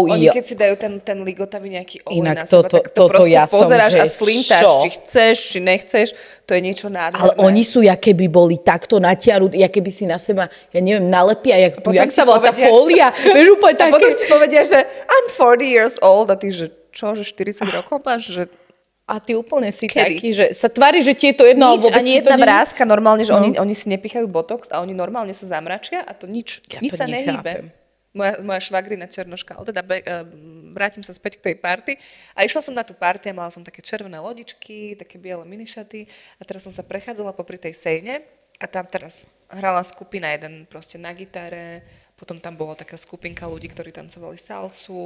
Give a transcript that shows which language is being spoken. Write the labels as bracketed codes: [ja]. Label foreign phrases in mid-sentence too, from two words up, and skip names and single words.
[sk] Oni keď si dajú ten ligotavý nejaký olej inak na seba, tak to proste ja pozeráš som, a slintáš, či chceš, či nechceš. To je niečo nádherné. Ale oni sú, jaké by boli takto natiahnutí, jaké by si na seba, ja neviem, nalepia, jak sa volá tá fólia. Vieš, úplne také. A potom ti povedia, že [en] I'm 40 years old [sk] a ty, že čo, že 40 rokov máš, že A ty úplne si taký, že sa tvári, že ti je to jedno, nič, ani jedna vrázka, normálne, že oni si nepichajú botox a oni normálne sa zamračia a to nič sa nehýbe. Moja švagrina černoška, ale teda vrátim sa späť k tej party a išla som na tú party a mala som také červené lodičky, také biele minišaty a teraz som sa prechádzala popri tej sejne a tam teraz hrala skupina jeden proste na gitare, potom tam bola taká skupinka ľudí, ktorí tancovali salsu.